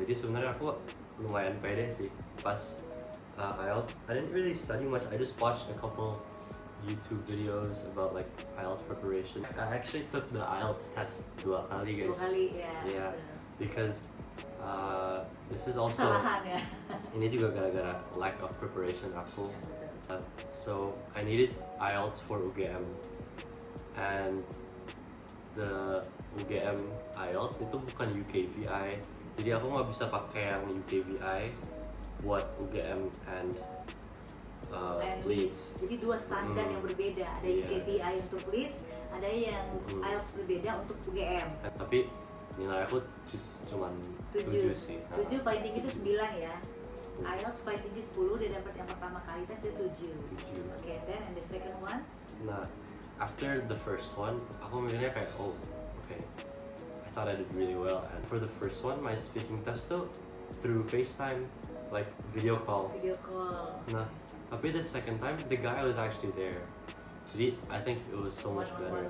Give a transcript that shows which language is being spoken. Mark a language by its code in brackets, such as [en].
[id] Jadi sebenarnya aku lumayan pede sih pas IELTS. [en] I didn't really study much. I just watched a couple YouTube videos about like IELTS preparation. I actually took the IELTS test 2 [id] kali [en] guys. [id] 2 kali ya. [en] Yeah, because this is also [id] kesalahan ya. ini juga gara-gara [en] lack of preparation [id] aku. [en] So I needed [id] IELTS for UGM, [en] and the [id] UGM IELTS itu bukan UKVI, jadi aku nggak bisa pakai yang UKVI buat UGM and Leeds. Jadi 2 standar yang berbeda. Ada UKVI untuk Leeds, ada yang IELTS berbeda untuk UGM. Tapi nilai aku cuman 7 sih. 7 paling tinggi itu 9 ya. IELTS paling tinggi 10, dia dapat yang pertama kali tes dia 7. [en] Okay, then and the second one? [id] Nah, [en] after the first one, [id] aku mikirnya kayak [en] okay, I thought I did really well. And for the first one, my speaking test [id] tuh [en] through FaceTime, like video call. [id] Nah, tapi [en] the second time, the guy was actually there. [id] Jadi, [en] I think it was so much better.